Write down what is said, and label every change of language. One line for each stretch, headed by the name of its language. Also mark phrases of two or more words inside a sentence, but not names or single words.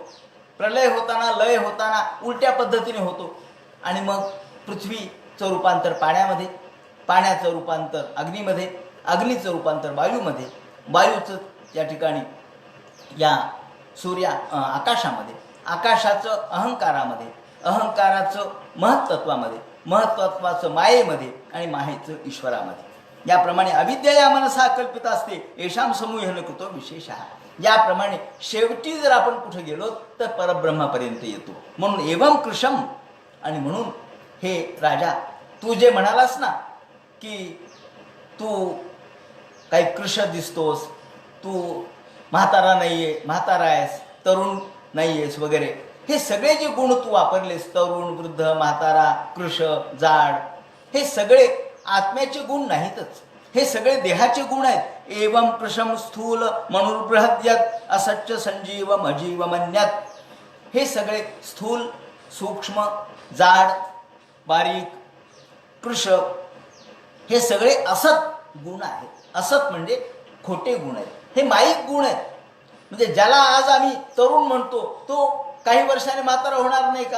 Marathi: प्रलय होताना, लय होताना उलट्या पद्धतीने होतो आणि मग पृथ्वीचं रूपांतर पाण्यामध्ये, पाण्याचं रूपांतर अग्नीमध्ये, अग्नीचं रूपांतर वायूमध्ये, वायूचं या ठिकाणी या आकाशामध्ये, आकाशाचं अहंकारामध्ये, अहंकाराचं महत्त्वामध्ये, महत्त्वाचं मायेमध्ये आणि मायेचं ईश्वरामध्ये. याप्रमाणे अविद्या मनसा कल्पित असते
Sanskrit: येशाम समूहेन कृतो विशेषः.
Marathi: याप्रमाणे शेवटी जर आपण कुठे गेलो तर परब्रह्मापर्यंत येतो. म्हणून
Sanskrit: एवं कृशम.
Marathi: आणि म्हणून हे राजा, तू जे म्हणालास ना की तू काही कृश दिसतोस, तू म्हातारा नाहीये, म्हातारा आहेस, तरुण नाहीयेस वगैरे, हे सगळे जे गुण तू वापरलेस, तरुण, वृद्ध, म्हातारा, कृश, जाड, हे सगळे आत्म्याचे गुण नाहीतच. हे सगळे देहाचे गुण आहेत.
Sanskrit: एवं प्रशम स्थूल मनुर्बृहद्यत असच्च संजीवम अजीवमन्यत.
Marathi: हे सगळे स्थूल, सूक्ष्म, जाड, बारीक, कृश हे सगळे असत गुण आहेत. असत म्हणजे खोटे गुण आहेत. हे माईक गुण आहेत. म्हणजे ज्याला आज आम्ही तरुण म्हणतो तो काही वर्षाने म्हातारा होणार नाही का?